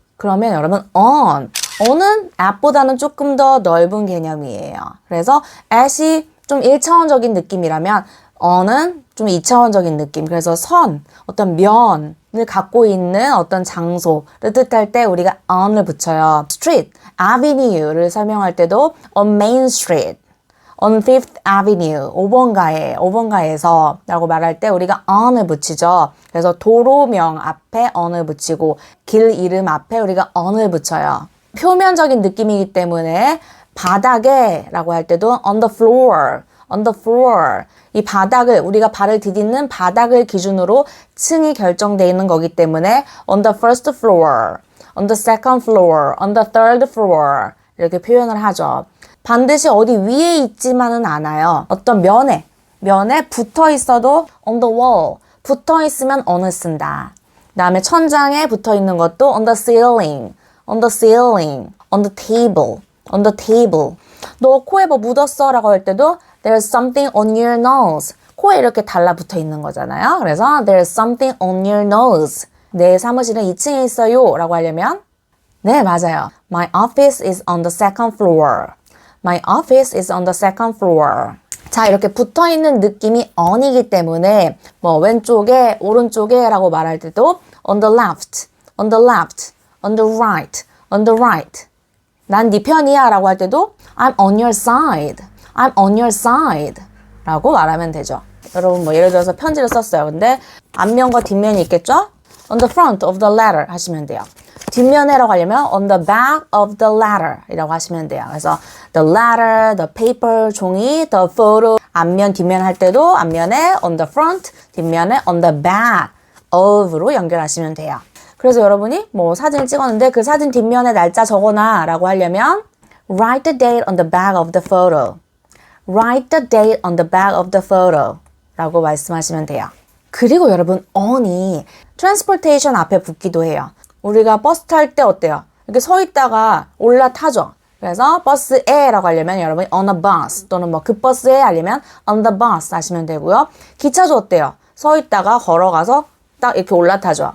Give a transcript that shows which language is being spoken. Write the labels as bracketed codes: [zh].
[ko] 그러면 여러분 on은 at보다는 조금 더 넓은 개념이에요. 그래서 at이 좀 1차원적인 느낌이라면 on은 좀 2차원적인 느낌. 그래서 선, 어떤 면을 갖고 있는 어떤 장소를 뜻할 때 우리가 on을 붙여요. [en] street, avenue [ko] 를 설명할 때도 [en] on Main Street. on Fifth Avenue, [ko] 5번가에서 라고 말할 때 우리가 on을 붙이죠. 그래서 도로명 앞에 on을 붙이고 길 이름 앞에 우리가 on을 붙여요. 표면적인 느낌이기 때문에 바닥에 라고 할 때도 [en] on the floor, on the floor. [ko] 이 바닥을, 우리가 발을 디딛는 바닥을 기준으로 층이 결정되어 있는 거기 때문에 [en] on the first floor, on the second floor, on the third floor [ko] 이렇게 표현을 하죠. 반드시 어디 위에 있지만은 않아요. 어떤 면에 붙어 있어도 [en] on the wall, [ko] 붙어 있으면 on을 쓴다. 그 다음에 천장에 붙어 있는 것도 [en] on the ceiling, on the ceiling, on the table, on the table. [ko] 너 코에 뭐 묻었어 라고 할 때도 [en] there's something on your nose. [ko] 코에 이렇게 달라붙어 있는 거잖아요. 그래서 [en] there's something on your nose. [ko] 내 사무실은 2층에 있어요 라고 하려면 네, 맞아요. [en] My office is on the second floor. My office is on the second floor. [ko] 자, 이렇게 붙어있는 느낌이 on이기 때문에 뭐 왼쪽에, 오른쪽에 라고 말할 때도 [en] on the left, on the left, on the right, on the right. [ko] 난 네 편이야 라고 할 때도 [en] I'm on your side, I'm on your side [ko] 라고 말하면 되죠. 여러분 뭐 예를 들어서 편지를 썼어요. 근데 앞면과 뒷면이 있겠죠? [en] On the front of the letter [ko] 하시면 돼요. 뒷면에라고 하려면 [en] on the back of the letter [ko] 이라고 하시면 돼요. 그래서 the letter, the paper, 종이, the photo 앞면, 뒷면 할 때도 앞면에 [en] on the front, [ko] 뒷면에 [en] on the back of [ko] 로 연결하시면 돼요. 그래서 여러분이 뭐 사진을 찍었는데 그 사진 뒷면에 날짜 적어놔 라고 하려면 [en] write the date on the back of the photo. Write the date on the back of the photo [ko] 라고 말씀하시면 돼요. 그리고 여러분 on이 transportation 앞에 붙기도 해요. 우리가 버스 탈 때 어때요? 이렇게 서 있다가 올라타죠. 그래서 버스에 라고 하려면 여러분이 [en] on a bus [ko] 또는 뭐 그 버스에 하려면 [en] on the bus [ko] 하시면 되고요. 기차도 어때요? 서 있다가 걸어가서 딱 이렇게 올라타죠.